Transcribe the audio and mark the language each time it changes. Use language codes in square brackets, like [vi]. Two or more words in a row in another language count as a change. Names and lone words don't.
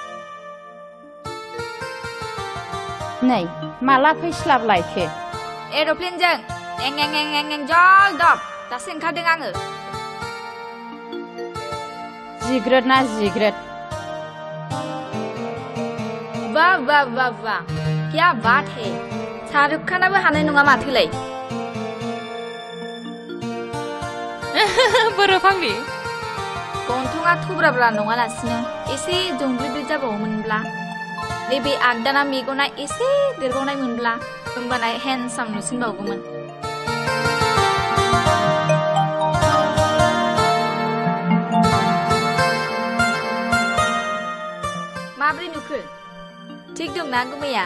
[brx] नै माला फैस्लाबलायखो एर'प्लेनजों एं एं एं एं एं जल दब दासो ओंखारदों आङो जिग्रोद ना जिग्रोद [hi] वाह वाह वाह वाह क्या बात है [brx] शाहरुख खानाबो हानाय नङा माथोलाय बोरो फाग्लि गन्थङा थुब्राब्रा नङालासिनो एसे जंब्लिब्लि जाबावोमोनब्ला नैबे आगदाना मेगना एसे देरबावनाय मोनब्ला होमबाना हेन्डसाम नुसिनबावगौमोन माब्रै नुखो थिग दंना गुमैया